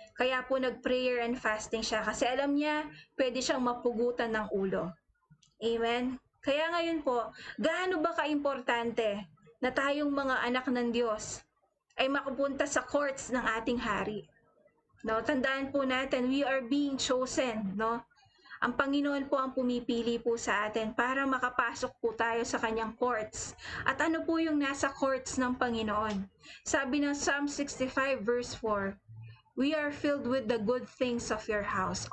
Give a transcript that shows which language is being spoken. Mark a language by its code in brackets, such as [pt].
[tl] Kaya po nag-prayer and fasting siya kasi alam niya, pwede siyang mapugutan ng ulo. Amen? Kaya ngayon po, gaano ba kaimportante na tayong mga anak ng Diyos ay makapunta sa courts ng ating hari? [en] No, [tl] tandaan po natin, [en] we are being chosen, no? [tl] Ang Panginoon po ang pumipili po sa atin para makapasok po tayo sa kanyang courts. At ano po yung nasa courts ng Panginoon? Sabi ng [en] Psalm 65 verse 4, we are filled with the good things of your house.